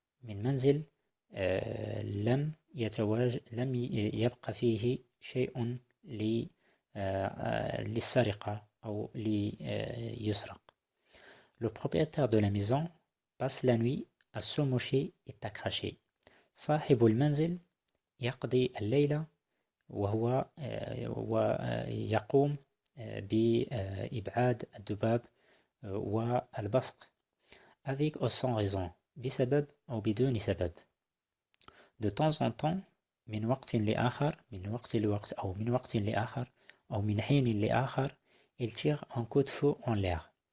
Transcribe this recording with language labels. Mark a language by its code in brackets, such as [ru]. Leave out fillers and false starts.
[ar] من منزل لم يبقى فيه شيء للسرقة أو ليسرق. [fr] Le propriétaire de la maison passe la nuit à se moucher et à cracher. [ar] صاحب المنزل يقضي الليلة ويقوم بإبعاد الذباب والبصق [fr] avec ou sans raison [ar] بسبب أو بدون سبب. [fr] De temps en temps [ar] من وقت لآخر من وقت لآخر أو من حين لآخر [fr] il tire un coup de feu en l'air.